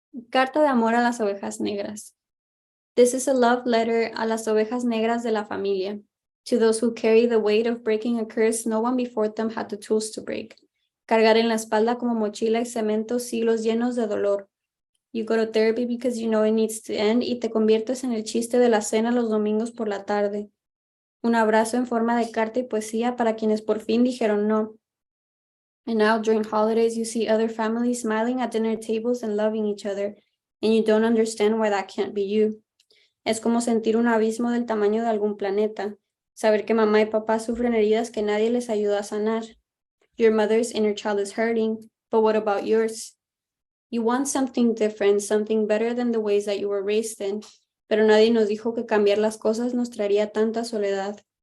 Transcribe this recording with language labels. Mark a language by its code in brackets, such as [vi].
[es] Carta de Amor a las Ovejas Negras. [en] This is a love letter [es] a las ovejas negras de la familia. [en] To those who carry the weight of breaking a curse no one before them had the tools to break. [es] Cargar en la espalda como mochila y cemento siglos llenos de dolor. [en] You go to therapy because you know it needs to end [es] y te conviertes en el chiste de la cena los domingos por la tarde. Un abrazo en forma de carta y poesía para quienes por fin dijeron no. [en] And now during holidays you see other families smiling at dinner tables and loving each other, and you don't understand why that can't be you. [es] Es como sentir un abismo del tamaño de algún planeta. Saber que mamá y papá sufren heridas que nadie les ayuda a sanar. [en] Your mother's inner child is hurting, but what about yours? You want something different, something better than the ways that you were raised in. [es] Pero nadie nos dijo que cambiar las cosas nos traería tanta soledad.